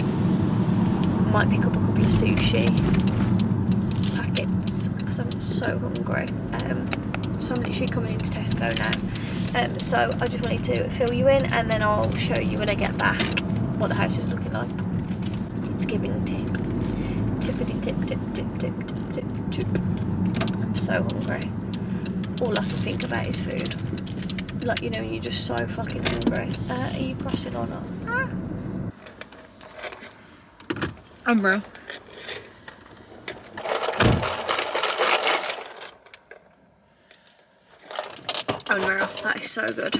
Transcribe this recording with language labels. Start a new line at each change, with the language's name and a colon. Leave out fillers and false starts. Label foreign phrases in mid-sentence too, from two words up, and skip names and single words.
English: Might pick up a couple of sushi packets because I'm so hungry. So I'm literally coming into Tesco now. So I just wanted to fill you in, and then I'll show you when I get back what the house is looking like. It's giving tip. Tippity tip, tip, tip, tip, tip, tip, tip. I'm so hungry. All I can think about is food. Like, you know, you're just so fucking hungry. Are you crossing or not? Ah. I'm real. Unreal. That is so good.